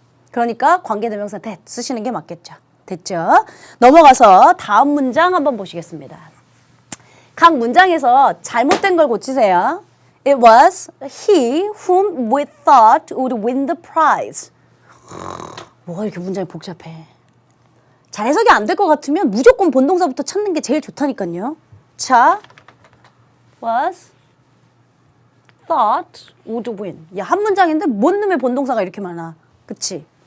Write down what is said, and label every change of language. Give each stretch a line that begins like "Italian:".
Korean: 그러니까 관계대명사 that 쓰시는 게 맞겠죠. 됐죠? 넘어가서 다음 문장 한번 보시겠습니다. 각 문장에서 잘못된 걸 고치세요.
English: It was he whom we thought would win the prize.
Korean: 뭐가 이렇게 문장이 복잡해. 잘 해석이 안 될 것 같으면 무조건 본동사부터 찾는 게 제일 좋다니까요. 자,
English: was thought would win.
Korean: 야, 한 문장인데 뭔 놈의 본동사가 이렇게 많아. 그치?